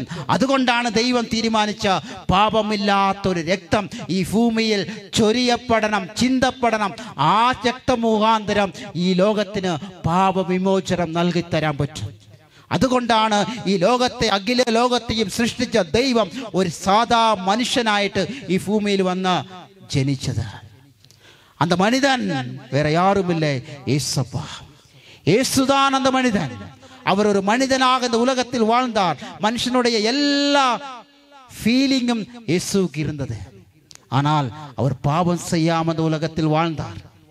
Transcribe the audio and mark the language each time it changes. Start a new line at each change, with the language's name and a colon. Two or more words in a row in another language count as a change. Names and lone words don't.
Malayalam: അതുകൊണ്ടാണ് ദൈവം തീരുമാനിച്ച പാപമില്ലാത്തൊരു രക്തം ഈ ഭൂമിയിൽ ചൊരിയപ്പെടണം, ചിന്തപ്പെടണം. ആ രക്തം മുഖാന്തരം ഈ ലോകത്തിന് പാപവിമോചനം നൽകിത്തരാൻ പറ്റും. അതുകൊണ്ടാണ് ഈ ലോകത്തെ, അഖില ലോകത്തെയും സൃഷ്ടിച്ച ദൈവം ഒരു സാധാ മനുഷ്യനായിട്ട് ഈ ഭൂമിയിൽ വന്ന് ജനിച്ചത്.
Tamil: அந்த மனிதன் வேற யாரும் இல்லை, ஏசப்பா. ஏசுதான் அந்த மனிதன். அவர் ஒரு மனிதனாக இந்த உலகத்தில் வாழ்ந்தார். மனுஷனுடைய எல்லா ஃபீலிங்கும் இயேசுவுக்கு இருந்தது. ஆனால் அவர் பாவம் செய்யாமல் இந்த உலகத்தில் வாழ்ந்தார்.